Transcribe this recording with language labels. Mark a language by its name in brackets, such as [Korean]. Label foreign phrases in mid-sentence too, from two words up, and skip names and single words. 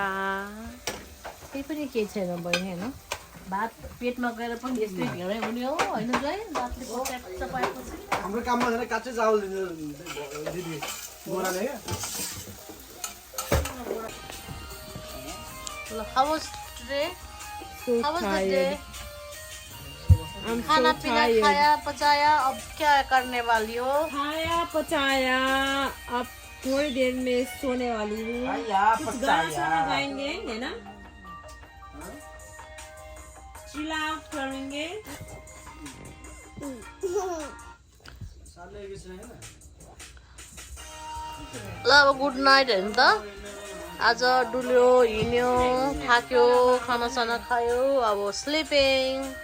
[Nepali] केही पनि केही छैन बहिनी होइन भात पेटमा गएर पनि यस्तै ढेँडै हुने हो होइन जोइ भातले पचाएर पाएपछि हाम्रो काममा छैन काँचै चावल दिन्छ दिदी गोराले [English] ल how was today? How was the day? [Hindi] खाना पीना खाया पचाया अब क्या करने वाली हो खाया पचाया अब थोड़ी देर में सोने वाली हूँ कुछ गाना सुना गाएंगे है ना [English] chill out [Hindi] करेंगे [Nepali] ल अब [English] good night [Nepali] हेर्नु त आज डुल्यो हिँड्यो थाक्यो खानासाना खायो अब स्लिपिङ